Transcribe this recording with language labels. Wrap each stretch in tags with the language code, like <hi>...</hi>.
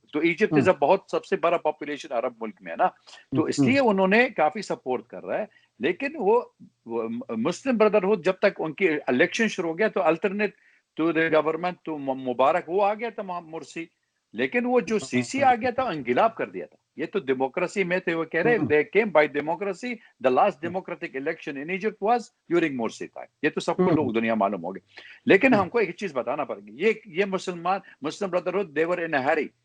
<ur>تو ایجپٹ از بہت سب سے بڑا پاپولیشن عرب ملک میں ہے نا، تو اس لیے انہوں نے کافی سپورٹ کر رہا ہے. لیکن وہ مسلم بردرہڈ جب تک ان کی الیکشن شروع ہو گیا تو الٹرنیٹ ٹو دی گورنمنٹ تو مبارک وہ آ گیا تھا مرسی، لیکن وہ جو CC آ گیا تھا انقلاب کر دیا تھا. یہ تو ڈیموکریسی میں تھے، وہ کہہ رہے</ur> <en>they came by democracy, the last democratic election in Egypt was during Morsi time.</en> <ur>یہ تو سب کو لوگ دنیا معلوم ہو گئے. لیکن ہم کو ایک چیز بتانا پڑے گی، یہ مسلم brotherhood</ur> <en>they were in a hurry.</en>